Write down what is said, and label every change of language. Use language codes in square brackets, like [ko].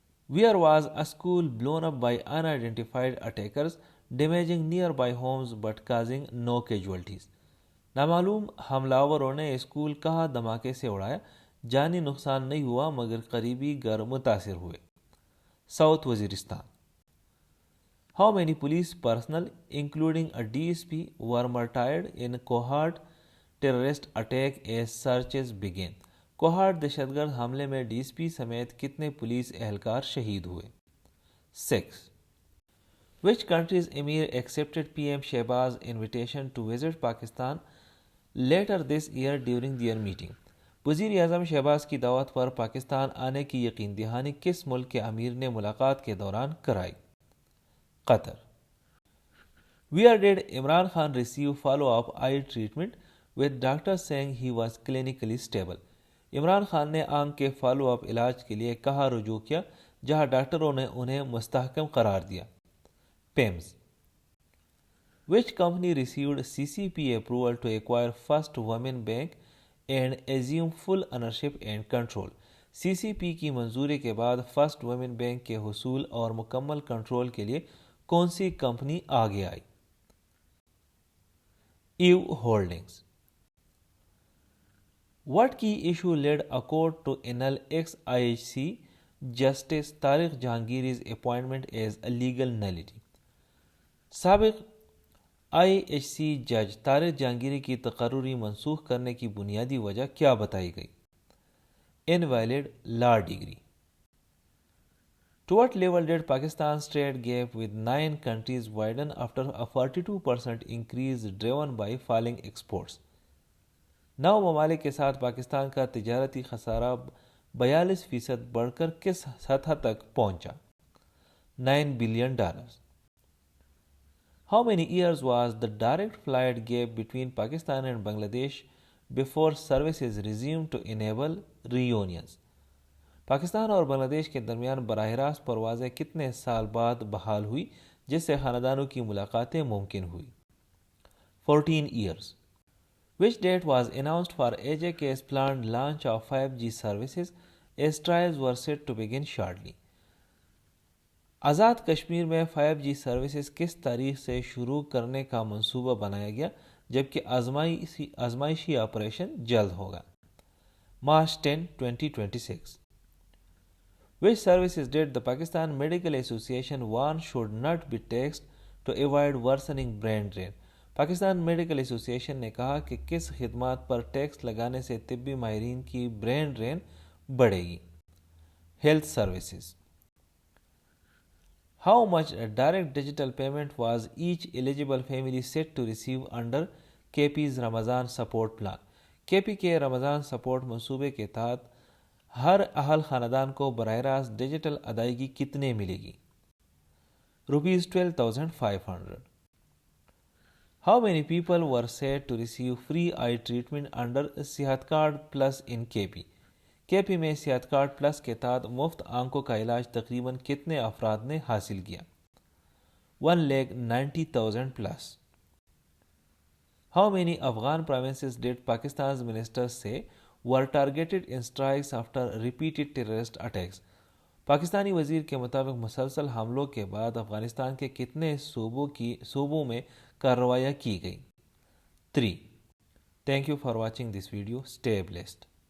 [en] Where was a school blown up by unidentified attackers, damaging nearby homes but causing no casualties? [ur] نامعلوم حملاوروں نے school کہاں دھماکے سے اڑایا، جانی نقصان نہیں ہوا مگر قریبی گھر متاثر ہوئے؟ South Waziristan. [en] How many police personnel, including a DSP, were martyred in Kohat terrorist attack as searches began? [ur] Kohat دہشت گرد حملے میں DSP سمیت کتنے پولیس اہلکار شہید ہوئے؟ 6. [en] Which country's emir accepted PM Shehbaz's invitation to visit Pakistan later this year during their meeting? [ur] وزیر اعظم شہباز کی دعوت پر پاکستان آنے کی یقین دہانی کس ملک کے امیر نے ملاقات کے دوران کرائی؟ قطر. [en] Where did Imran Khan receive follow-up eye treatment with doctors saying he was clinically stable? [ur] Imran Khan نے آنکھ کے فالو اپ علاج کے لیے کہاں رجوع کیا جہاں ڈاکٹروں نے انہیں مستحکم قرار دیا؟ پیمز. [en] Which company received CCP approval to acquire First Women Bank and assume full ownership and control? [ur] CCP کی منظوری کے بعد فرسٹ وومن بینک کے حصول اور مکمل کنٹرول کے لیے کون سی کمپنی آگے آئی؟ ایو holdings. [en] What key issue led a court to annul ex-IHC Justice Tariq Jahangiri's appointment as a legal nullity? [ur] سابق IHC جج طارق جہانگیری کی تقرری منسوخ کرنے کی بنیادی وجہ کیا بتائی گئی؟ [en] Invalid law degree. To what level did Pakistan's trade gap with 9 countries widen after a 42% increase driven by falling exports? [ur] 9 ممالک کے ساتھ پاکستان کا تجارتی خسارہ 42% بڑھ کر کس سطح تک پہنچا؟ $9 billion. [en] How many years was the direct flight gap between Pakistan and Bangladesh before services resumed to enable reunions? [ur] Pakistan اور بنگلہ دیش کے درمیان براہ راست پروازیں کتنے سال بعد بحال ہوئی جس سے خاندانوں کی ملاقاتیں ممکن ہوئی؟ [en] 14 years. Which date was announced for AJK's planned launch of 5G services as trials were set to begin shortly? [ur] Azad Kashmir میں 5G سروسز کس تاریخ سے شروع کرنے کا منصوبہ بنایا گیا جبکہ آزمائشی آپریشن جلد ہوگا؟ [en] March 10, 2026. Which services did the Pakistan Medical Association warn should not be taxed to avoid worsening brain drain? [ur] Pakistan medical ایسوسی ایشن نے کہا کہ کس خدمات پر ٹیکس لگانے سے طبی ماہرین کی برین ڈرین بڑھے گی؟ Health services. [en] How much direct digital payment was each eligible family set to receive under KP's [ur] Ramzan support plan? KP کے رمضان سپورٹ منصوبے کے تحت ہر اہل خاندان کو براہ راست ڈیجیٹل ادائیگی کتنے ملے گی؟ ₹12,500. [en] How many people were said to receive free eye treatment under [ur] صحت card plus in KP؟ KP میں صحت کارڈ پلس کے تحت مفت آنکھوں کا علاج تقریباً کتنے افراد نے حاصل کیا؟ 1,90,000 plus. [en] How many Afghan provinces did Pakistan's ministers say were targeted in strikes after repeated terrorist attacks? [ur] Pakistani وزیر کے مطابق مسلسل حملوں کے بعد افغانستان کے کتنے صوبوں میں کارروائیاں کی گئی؟ 3. [en] Thank you for watching this video. Stay blessed.